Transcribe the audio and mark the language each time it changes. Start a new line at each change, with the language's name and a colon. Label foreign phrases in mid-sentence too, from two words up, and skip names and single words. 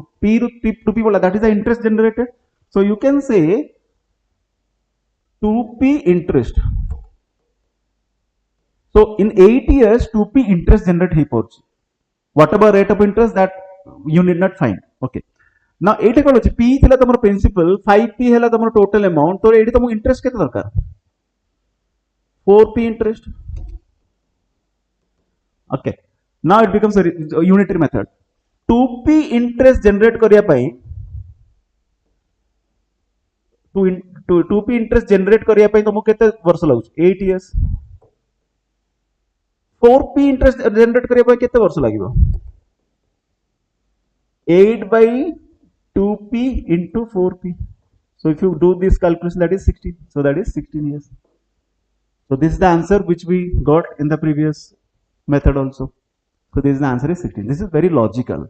Odia: P ରୁ 2P ବୋଲା,
English: that is the interest generated. So you can say 2P interest. So in 8 years 2P interest generate ହେଇପାରୁଛି. Whatever rate of interest that you need not find. Okay. Now
Odia: ଏଇଟା କ'ଣ ଅଛି? P ଥିଲା ତମର principal, 5P ହେଲା ତମର
English: total amount.
Odia: ତ ଏଇଠି ତମକୁ interest କେତେ ଦରକାର?
English: 4P interest. Okay. Now it becomes a unitary method. 2P interest generate
Odia: କରିବା ପାଇଁ
English: 2P interest generate
Odia: କରିବା ପାଇଁ ତମକୁ କେତେ ବର୍ଷ ଲାଗୁଛି? 8 years.
English: 4P interest generate
Odia: କରିବା ପାଇଁ କେତେ ବର୍ଷ ଲାଗିବ?
English: 8 by 2P into 4P. So if you do this calculation, that is 16. So that is 16 years. So this is the answer which we got in the previous method also. So this is the answer is 16. This is very logical.